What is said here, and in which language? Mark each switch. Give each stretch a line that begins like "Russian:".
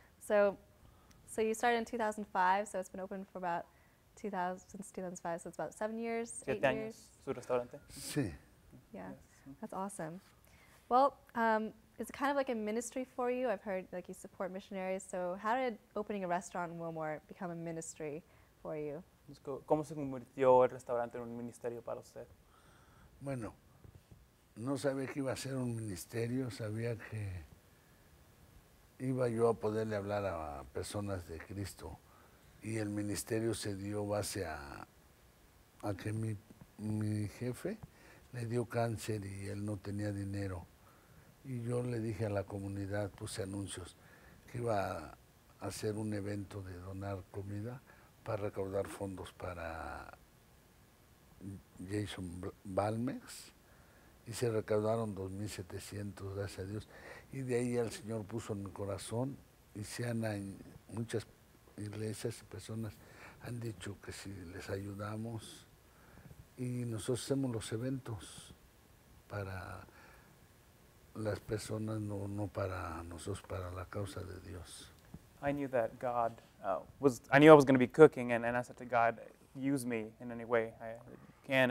English: So you started in 2005, so it's been open for about since 2005, so it's about 7 years, 8 years.
Spanish: Su restaurante. Sí.
English: Yeah, Yes. that's awesome. Well, is it kind of like a ministry for you? I've heard like you support missionaries. So how did opening a restaurant in Wilmore become a ministry for you?
Spanish: ¿Cómo se convirtió el restaurante en un ministerio para usted? Bueno, no sabía que iba a ser un ministerio, sabía que iba yo a poderle hablar a personas de Cristo y el ministerio se dio base a que mi jefe le dio cáncer y él no tenía dinero. Y yo le dije a la comunidad, puse anuncios, que iba a hacer un evento de donar comida para recaudar fondos para Jason Balmex. Y se recaudaron 2,700, gracias a Dios. Y de ahí el Señor puso en mi corazón y muchas iglesias y personas han dicho que si les ayudamos y nosotros hacemos los eventos para las personas, no para nosotros, para la causa de Dios.
English: I knew that God I knew I was going to be cooking, and I said to God, use me in any way I can.